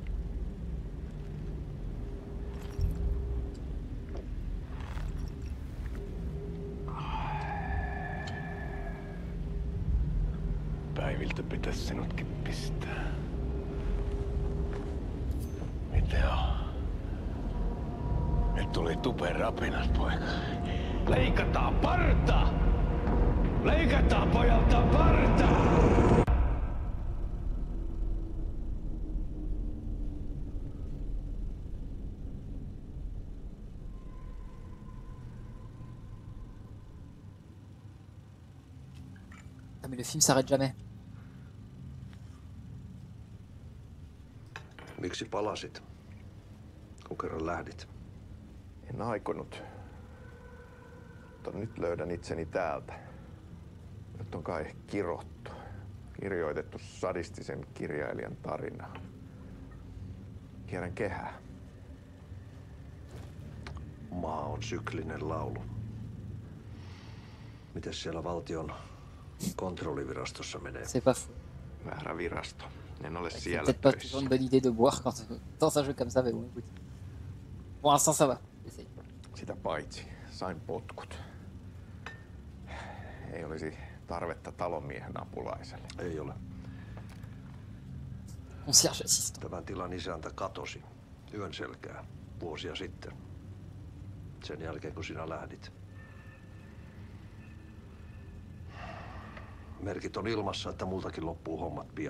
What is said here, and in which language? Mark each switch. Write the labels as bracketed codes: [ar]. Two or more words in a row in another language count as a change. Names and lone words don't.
[fi] Päiviltä pitäis sinutkin pistää. Mitä on? Nyt tuli tupen rapinat, poika. Leikataan parta! Leikataan pojalta parta! [fr] Ah mais le film s'arrête jamais. [fi] Miksi palasit, kun kerran lähdit? En aikonut. Mutta nyt löydän itseni täältä. Nyt on kai kirottu. Kirjoitettu sadistisen kirjailijan tarina. Kierrän kehää. Maa on syklinen laulu. Mites siellä valtion kontrollivirastossa menee? [fr] C'est pas fou. [fi] Väärä virasto. En ole [fr] C'est [fi] siellä [fr] peut-être pas [fi] töissä. [fr] toujours une bonne idée de boire quand dans un jeu comme ça, mais bon, écoute. Pour l'instant, ça va. Essaye. [fi] Sitä paitsi sain potkut. Ei olisi tarvetta talonmiehen apulaiselle. Ei ole. [en] Concierge assistant. [fi] Tämän tilan isäntä katosi yön selkää vuosia sitten. Sen jälkeen, kun sinä lähdit. Merkit on ilmassa, että multakin loppuu hommat pian.